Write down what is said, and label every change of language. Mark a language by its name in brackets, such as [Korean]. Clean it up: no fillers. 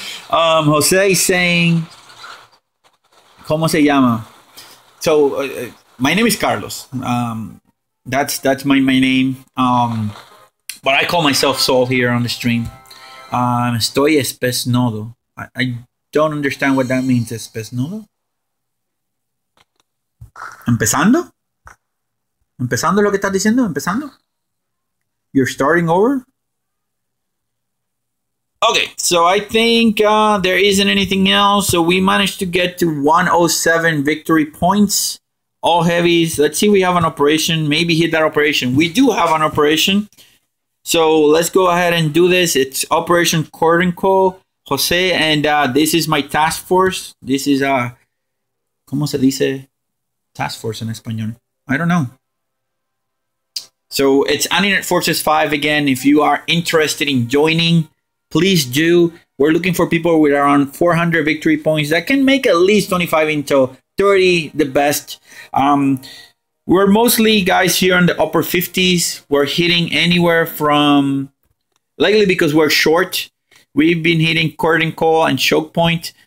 [English] Jose is saying, [Spanish] ¿Cómo se llama? [English] So, my name is Carlos. That's my name. But I call myself Sol here on the stream. [Spanish] Estoy espesnodo. [English] I don't understand what that means, espesnodo. [Spanish] ¿Empezando? ¿Empezando lo que estás diciendo? ¿Empezando? [English] You're starting over? Okay, so I think there isn't anything else. So we managed to get to 107 victory points. All heavies. Let's see, we have an operation. Maybe hit that operation. We do have an operation. So let's go ahead and do this. It's Operation Cordenco, Jose, and this is my task force. This is [Spanish] ¿cómo se dice task force en español? [English] I don't know. So it's Antinet Forces 5 again. If you are interested in joining, please do. We're looking for people with around 400 victory points that can make at least 25 into 30, the best. We're mostly guys here in the upper 50s. We're hitting anywhere from, likely because we're short, we've been hitting Cordon Call and Choke Point.